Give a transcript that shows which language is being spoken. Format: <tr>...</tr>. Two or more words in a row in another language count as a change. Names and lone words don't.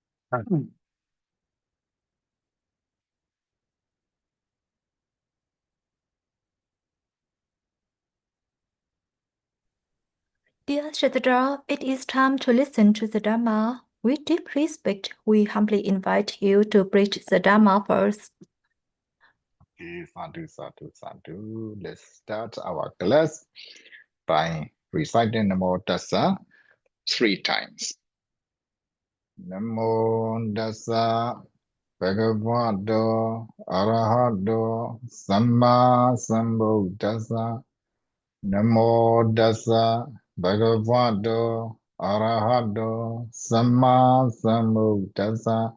<en>Dear Shadra, it is time to listen to the Dharma. With deep respect, we humbly invite you to preach the Dharma first. Okay, sadhu, sadhu, sadhu. Let's start our class by reciting Namo Tassa 3 times.</en> <pi>Namo Tassa Bhagavato Arahato Samma Sambuddhassa. Namo Tassa Bhagavato Arahato Samma Sambuddhassa.</pi>